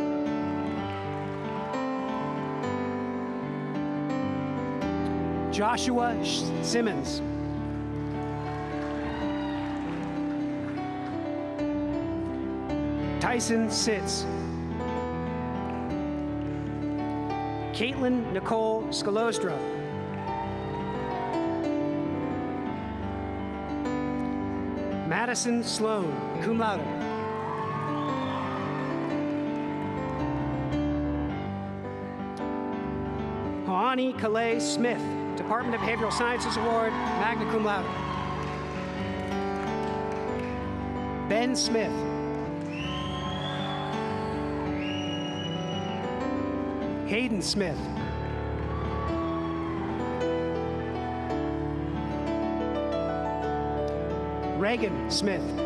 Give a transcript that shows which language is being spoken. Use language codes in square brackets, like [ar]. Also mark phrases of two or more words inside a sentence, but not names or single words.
[en] Joshua Simmons. Tyson Sitz. Caitlin Nicole Scalostra. Madison Sloan, [la] cum laude. [en] Hoani Calais Smith, Department of Behavioral Sciences Award, [la] magna cum laude. [en] Ben Smith. Hayden Smith. Reagan Smith.